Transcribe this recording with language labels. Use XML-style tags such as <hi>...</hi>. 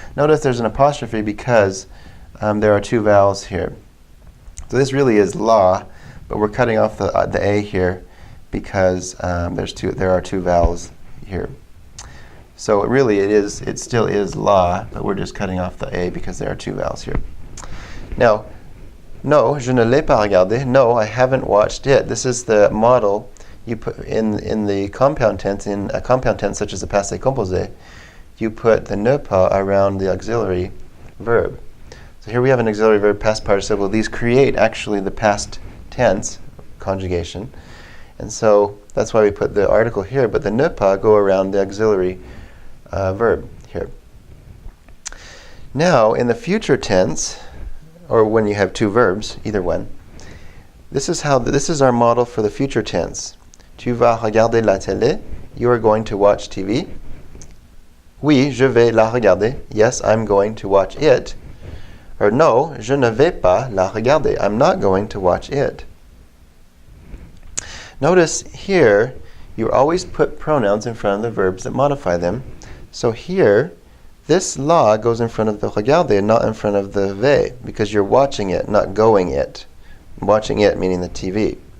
<en>Notice there's an apostrophe because there are two vowels here. So this really is la, but we're cutting off the a here because there are two vowels here. So it still is la, but we're just cutting off the a because there are two vowels here. Now, no,</en> <fr>je ne l'ai pas regardé.</fr> <en>No, I haven't watched it. This is the model you put in the compound tense. In a compound tense such as the passé composé, you put the ne pas around the auxiliary verb. So here we have an auxiliary verb, past participle. These create actually the past tense conjugation. And so that's why we put the article here, but the ne pas go around the auxiliary verb here. Now, in the future tense, or when you have two verbs, either one, this is our model for the future tense.</en> <fr>Tu vas regarder la télé.</fr> <en>You are going to watch TV.</en> <fr>Oui, je vais la regarder.</fr> <en>Yes, I'm going to watch it. Or no,</en> <fr>je ne vais pas la regarder.</fr> <en>I'm not going to watch it. Notice here, you always put pronouns in front of the verbs that modify them. So here, this la goes in front of the regarder and not in front of the vais, because you're watching it, not going it. Watching it meaning the TV.</en>